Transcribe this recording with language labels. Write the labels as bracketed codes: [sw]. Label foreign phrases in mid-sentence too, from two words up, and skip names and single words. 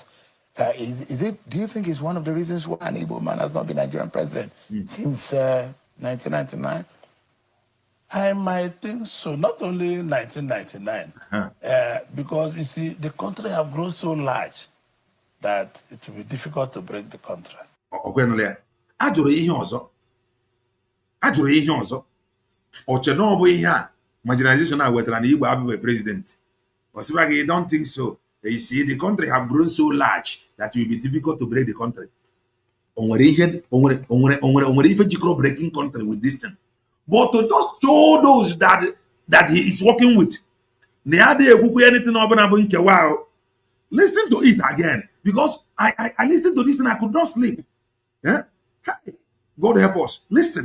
[en] Do you think it's one of the reasons why an Igbo man has not been Nigerian president since 1999? I might think so. Not only 1999, because you see, the country have grown so large that it will be difficult to break the country. [ig] Ajụrụ ihe ọzọ. Oche na ọ bụ ihe a marginalization a wetara na Igbo abụghị president. Osibagi, [en] don't think so. You see, the country have grown so large that it will be difficult to break the country. [ig] Onwere ife jikọrọ [en] breaking country with this thing. But to just show those that he is working with, anything listen to it again, because I listened to this and I could not sleep. Yeah? God help us. Listen.